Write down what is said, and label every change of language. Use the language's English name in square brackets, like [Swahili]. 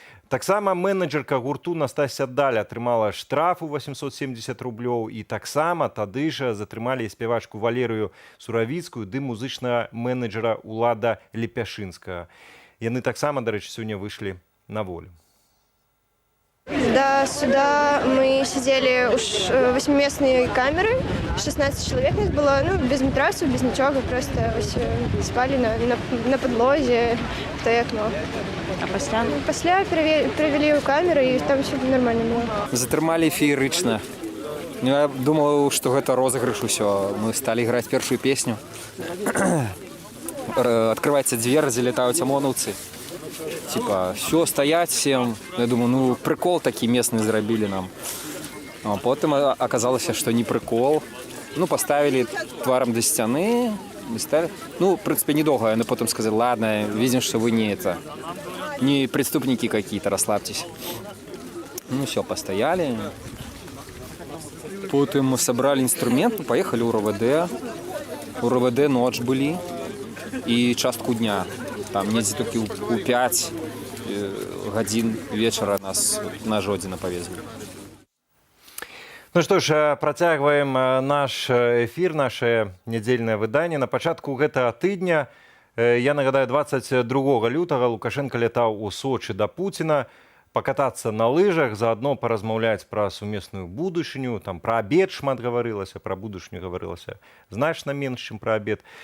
[Belarusian] Таксама менеджерка гурту Настасья Даль атрымала штраф у 870 рублёў і таксама тады ж затрымалі спявачку Валерыю Суравіцкую ды музычнага менеджера Улада Лепяшынскага. Яны таксама, дарэчы, сёння выйшлі на волю. [Russian] До суда мы сидели уж 8-местные камеры, 16 человек нас было, ну, без матрасу, без ничего, просто спали на подлозе в то окно. [Belarusian] А пасля? [Russian] Пасля провели у камеры, и там все нормально было. [Belarusian] Затрымалі феерычна. Я думал, што гэта розыгрыш усё. Мы сталі іграць першую песню. Открываецца дзверь, залетаюць ОМОНовцы. [Russian] Типа, все, стоять всем. Я думаю, ну, прикол такі местные зрабілі нам. [Belarusian] А потым аказалася, што не прикол. [Russian] Ну, поставили тваром до сцяны. Ну, в принципе, недолго. Но потом сказали, ладно, видим, что вы не преступники какие-то, расслабьтесь. Ну, все, постояли. Потом мы собрали инструмент, поехали у РОВД. У РОВД ночь были и частку дня. [Belarusian] Там недзе толькі у 5 гадзін вечара нас на Жодзіна павезлі. Ну што ж, працягваем наш эфір, наше нядзельнае выданне. На пачатку гэтага тыдня, я нагадаю, 22 лютага Лукашенко лятаў у Сочы да Пуціна, пакатацца на лыжах, заадно паразмаўляць пра сумесную будучыню, там пра абед шмат гаварылася, пра будучыню гаварылася значна менш, чым пра абед.